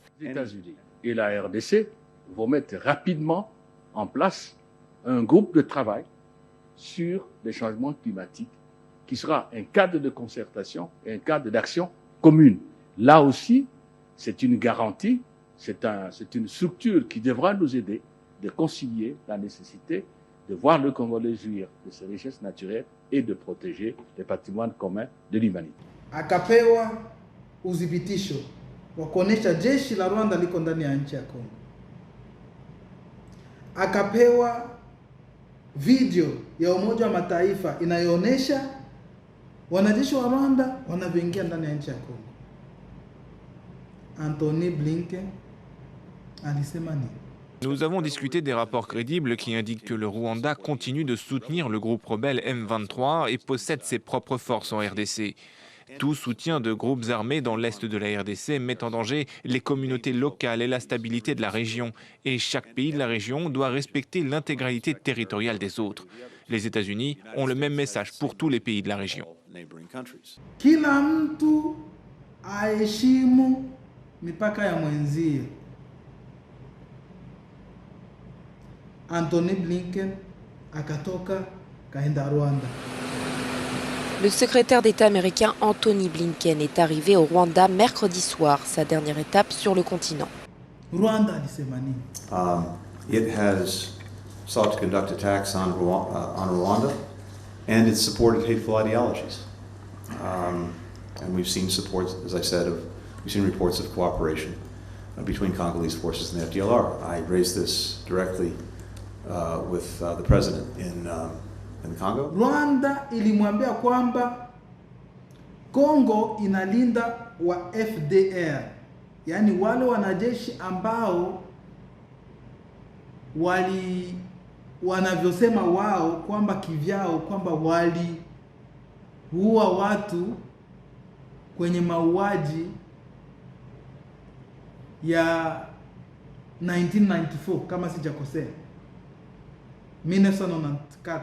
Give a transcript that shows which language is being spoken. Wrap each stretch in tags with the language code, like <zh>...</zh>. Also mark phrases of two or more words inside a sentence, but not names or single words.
<fr>Les États-Unis et la RDC vont mettre rapidement en place un groupe de travail sur les changements climatiques qui sera un cadre de concertation et un cadre d'action commune. Là aussi, c'est une garantie, c'est une structure qui devra nous aider de concilier la nécessité de voir le Congolais jouir de ses richesses naturelles et de protéger les patrimoines communs de l'humanité.</fr> <sw>Akapewa udhibitisho wa kuonesha jeshi la Rwanda liko ndani ya nchi ya Kongo. Akapewa video ya Umoja wa Mataifa inayoonyesha wanajeshi wa Rwanda wanavyoingia ndani ya nchi ya Kongo. Antony Blinken alisema nini?</sw> <fr>Nous avons discuté des rapports crédibles qui indiquent que le Rwanda continue de soutenir le groupe rebelle M23 et possède ses propres forces en RDC. Tout soutien de groupes armés dans l'est de la RDC met en danger les communautés locales et la stabilité de la région. Et chaque pays de la région doit respecter l'intégralité territoriale des autres. Les États-Unis ont le même message pour tous les pays de la région.</fr> <sw>Kila mtu aheshimu mipaka ya mwenzie. Antony Blinken akatoka kaenda Rwanda.</sw> <fr>Le secrétaire d'État américain Antony Blinken est arrivé au Rwanda mercredi soir, sa dernière étape sur le continent.</fr> <sw>Rwanda alisema nini?</sw> <en>It has sought to conduct attacks on Rwanda, and it's supported hateful ideologies. And we've seen support, as I said, we've seen reports of cooperation between Congolese forces and the FDLR. I raised this directly with the president in Congo.</en> <sw>Rwanda ilimwambia kwamba Kongo inalinda wa FDR, yani wale wanajeshi ambao wanavyosema wao kwamba kivyao kwamba waliua watu kwenye mauaji ya 1994 kama sijakosea, 1994.</sw>